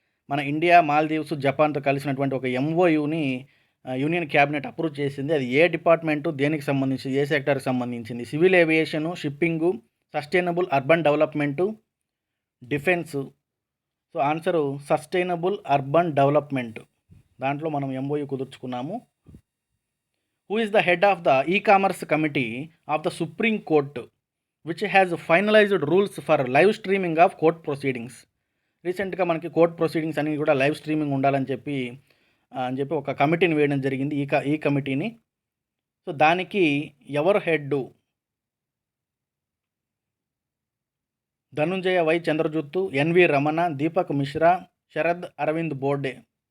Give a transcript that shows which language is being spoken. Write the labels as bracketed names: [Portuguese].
[Telugu] మన ఇండియా, మాల్దీవ్స్, జపాన్తో కలిసినటువంటి ఒక ఎంఓయూని యూనియన్ క్యాబినెట్ అప్రూవ్ చేసింది. అది ఏ డిపార్ట్మెంటు, దేనికి సంబంధించి, ఏ సెక్టర్కి సంబంధించింది? Civil ఏవియేషను, shipping, sustainable urban development, defence. So answer sustainable urban development. దాంట్లో మనం MoU కుదుర్చుకున్నాము. [English] Who is the head of the e-commerce committee of the Supreme Court, which has finalized rules for live streaming of court proceedings? [Telugu] రీసెంట్గా మనకి court proceedings అన్నీ కూడా live streaming ఉండాలని చెప్పి ఒక కమిటీని వేయడం జరిగింది, ఈ కమిటీని. సో దానికి ఎవరు head? Dhanunjaya why చంద్రజూత్, N V Ramana, Deepak Mishra, Sharad Arvind బోర్డే.